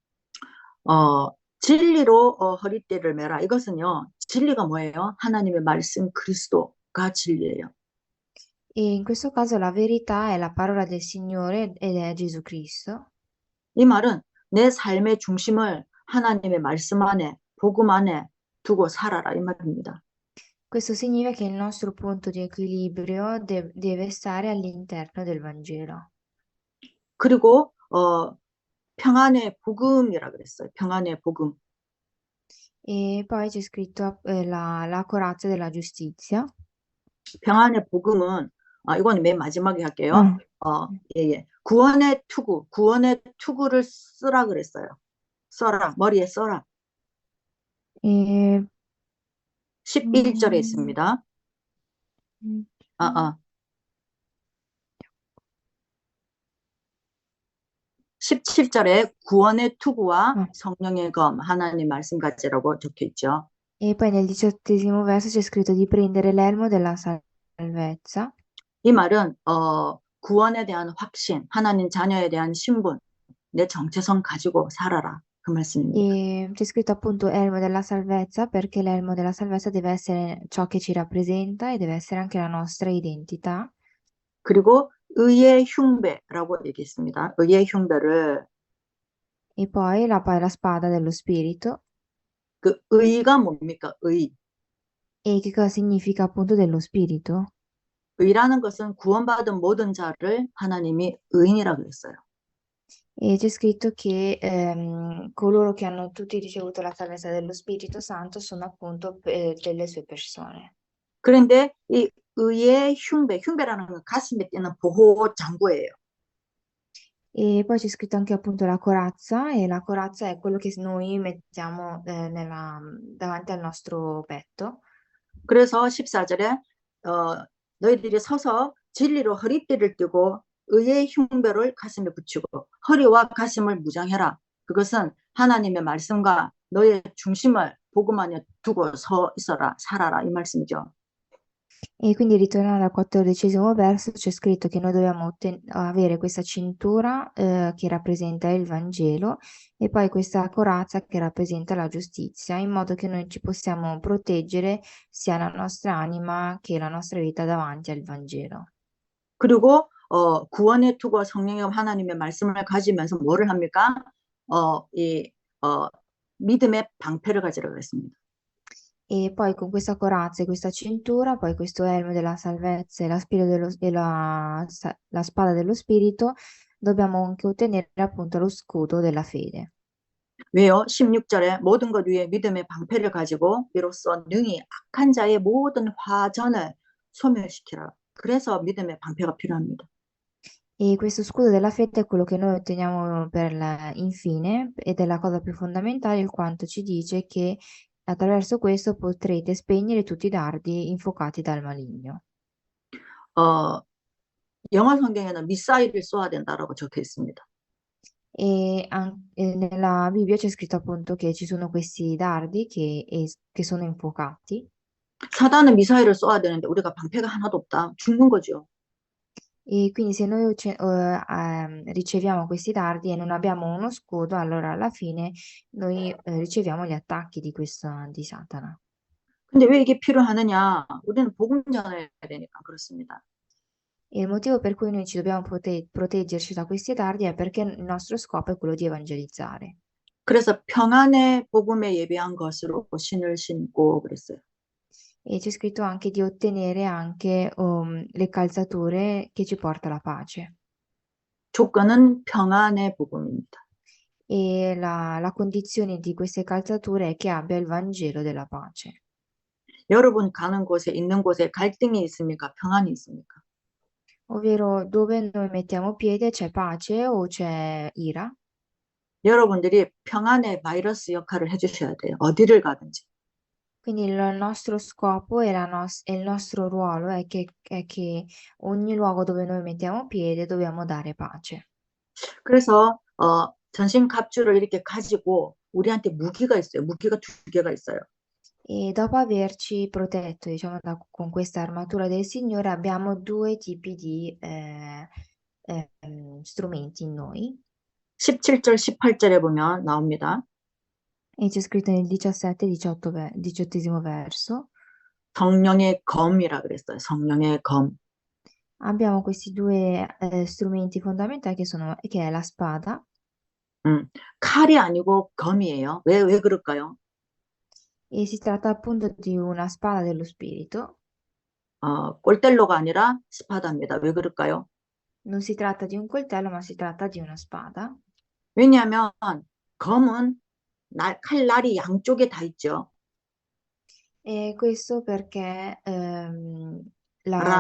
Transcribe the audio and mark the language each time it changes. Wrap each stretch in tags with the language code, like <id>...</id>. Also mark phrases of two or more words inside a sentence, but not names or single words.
<ko>진리로 허리띠를 매라. 이것은요, 진리가 뭐예요? 하나님의 말씀 그리스도가 진리예요.</ko> <it>E in questo caso la verità è la parola del Signore ed è Gesù Cristo.</it> <ko>이 말은 내 삶의 중심을 하나님의 말씀 안에, 복음 안에 두고 살아라 이 말입니다.</ko> <it>Questo significa che il nostro punto di equilibrio deve stare all'interno del Vangelo.</it> <ko>그리고 평안의 복음이라 그랬어요. 평안의 복음.</ko> <it>E poi c'è scritto la corazza della giustizia.</it> <ko>평안의 복음은 이건 맨 마지막에 할게요. 예. 구원의 투구를 쓰라 그랬어요. 써라, 머리에 써라.</ko> <it>E</it> <ko>11절에 있습니다. 17절에 구원의 투구와 성령의 검, 하나님 말씀 가지라고 적혀 있죠.</ko> <it>E poi nel 18° verso c'è scritto di prendere l'elmo della salvezza.</it> <ko>이 말은 구원에 대한 확신, 하나님 자녀에 대한 신분, 내 정체성 가지고 살아라. 그 말씀입니다.</ko> <it>E c'è scritto appunto elmo della salvezza perché l'elmo della salvezza deve essere ciò che ci rappresenta e deve essere anche la nostra identità.</it> <ko>그리고 의의 흉배라고 얘기했습니다. 의의 흉배를</ko> <it>E poi la spada dello spirito.</it> <ko>그 의가 뭡니까? 의.</ko> <it>E che cosa significa appunto dello spirito?</it> <ko>의라는 것은 구원받은 모든 자를 하나님이 의인이라고 그랬어요.</ko> <it>E c'è scritto che coloro che hanno tutti ricevuto la salvezza dello Spirito Santo sono appunto delle sue persone.</it> <ko>그런데 이 의의 흉배라는 건 가슴에 띄는 보호 장구예요.</ko> <it>E poi c'è scritto anche appunto la corazza, e la corazza è quello che noi mettiamo davanti al nostro petto.</it> <ko>그래서 14절에 너희들이 서서 진리로 허리띠를 띠고 의의 흉배를 가슴에 붙이고 허리와 가슴을 무장해라. 그것은 하나님의 말씀과 너의 중심을 복음 안에 두고 서 있어라, 살아라 이 말씀이죠.</ko> <it>E quindi ritornando al 14° verso c'è scritto che noi dobbiamo avere questa cintura che rappresenta il Vangelo e poi questa corazza che rappresenta la giustizia, in modo che noi ci possiamo proteggere sia la nostra anima che la nostra vita davanti al Vangelo.</it> <ko>그리고 구원의 투구와 성령의 하나님의 말씀을 가지면서 뭐를 합니까? 믿음의 방패를 가지라고 했습니다.</ko> <it>E poi con questa corazza e questa cintura, poi questo elmo della salvezza e la spada dello spirito, dobbiamo anche ottenere appunto lo scudo della fede.</it> <ko>왜요? 16절에 모든 것 위에 믿음의 방패를 가지고 이로써 능히 악한 자의 모든 화전을 소멸시키라. 그래서 믿음의 방패가 필요합니다.</ko> <it>E questo scudo della fede è quello che noi otteniamo infine, ed è la cosa più fondamentale, il quanto ci dice che attraverso questo potrete spegnere tutti i dardi infuocati dal maligno.</it> <ko>영어 성경에는 미사일을 쏘아야 된다라고 적혀 있습니다.</ko> <it>Nella Bibbia c'è scritto appunto che ci sono questi dardi che sono infuocati.</it> <ko>사단은 미사일을 쏘아야 되는데 우리가 방패가 하나도 없다. 죽는 거죠.</ko> <it>E quindi se noi riceviamo questi dardi e non abbiamo uno scudo, allora alla fine noi riceviamo gli attacchi di Satana.</it> <ko>근데 왜 이게 필요하느냐? 우리는 복음 전해야 되니까 그렇습니다.</ko> <it>E il motivo per cui noi ci dobbiamo proteggerci da questi dardi è perché il nostro scopo è quello di evangelizzare.</it> <ko>그래서 평안의 복음에 예배한 것으로 신을 신고 그랬어요.</ko> <it>E c'è scritto anche di ottenere anche le calzature che ci porta la pace.</it> <ko>조건은 평안의 복음입니다.</ko> <it>E la condizione di queste calzature è che abbia il Vangelo della pace.</it> <ko>여러분 가는 곳에 있는 곳에 갈등이 있습니까? 평안이 있습니까?</ko> <it>Ovvero dove noi mettiamo piede c'è pace o c'è ira?</it> <ko>여러분들이 평안의 바이러스 역할을 해주셔야 돼요. 어디를 가든지.</ko> <it>Quindi il nostro scopo e il nostro ruolo è che ogni luogo dove noi mettiamo piede dobbiamo dare pace.</it> <ko>그래서 전신갑주를 이렇게 가지고 우리한테 무기가 있어요. 무기가 두 개가 있어요.</ko> <it>E dopo averci protetto, diciamo, con questa armatura del Signore, abbiamo due tipi di strumenti in noi.</it> <ko>17절, 18절에 보면 나옵니다.</ko> <it>E c'è scritto nel 17 18 verso.</it> <ko>성령의 검이라 그랬어요. 성령의 검.</ko> <it>Abbiamo questi due strumenti fondamentali che è la spada.</it> <ko>칼이 아니고 검이에요. 왜 그럴까요?</ko> <it>E si tratta appunto di una spada dello spirito.</it> <ko>꼴텔로가 아니라 스파다입니다. 왜 그럴까요?</ko> <it>Non si tratta di un coltello, ma si tratta di una spada.</it> <ko>왜냐하면 검은 칼날이 양쪽에 다 있죠.</ko> <it>E questo perché la,</it>